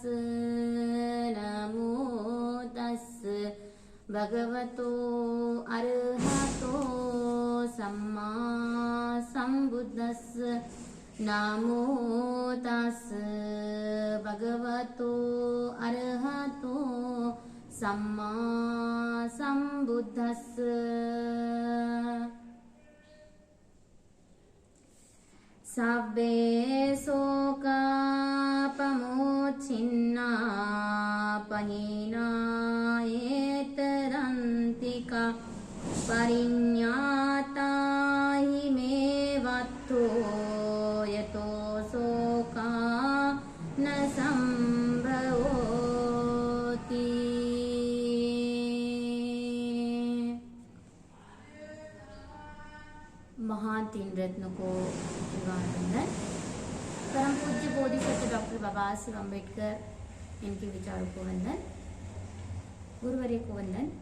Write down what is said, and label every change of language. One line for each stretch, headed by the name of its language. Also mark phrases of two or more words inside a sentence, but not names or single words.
Pali: नमो तस्स भगवतो अरहतो सम्मा सम्बुद्धस्स। नमो तस्स भगवतो अरहतो सम्मा सम्बुद्धस्स। सब्बे शोका पमोच्छिन्ना पहीनायेतरन्तिका परिज्ञाता हि मे वत्तो यतो शोका न संभवति।
Hindi: महान तीन रत्नों को वंदन। परम पूज्य बोधिसत्व डॉक्टर बाबा साहेब अम्बेडकर इनके विचारों को वंदन। गुरुवर्य को वंदन।